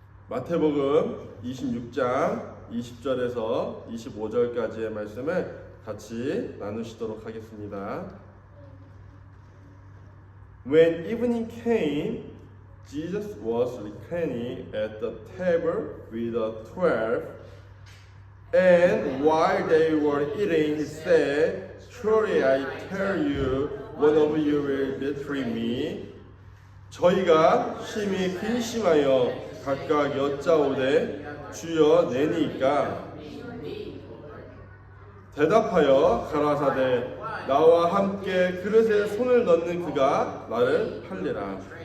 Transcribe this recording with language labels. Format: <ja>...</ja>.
<ko>마태복음 26장 20절에서 25절까지의 말씀을 같이 나누시도록 하겠습니다.</ko> <en>When evening came, Jesus was reclining at the table with the 12, and while they were eating, he said, "Truly I tell you, one of you will betray me."</en> <ko>저희가 심히 근심하여 각각 여짜오되 주여 내니까 대답하여 가라사대 나와 함께 그릇에 손을 넣는 그가 나를 팔리라.</ko>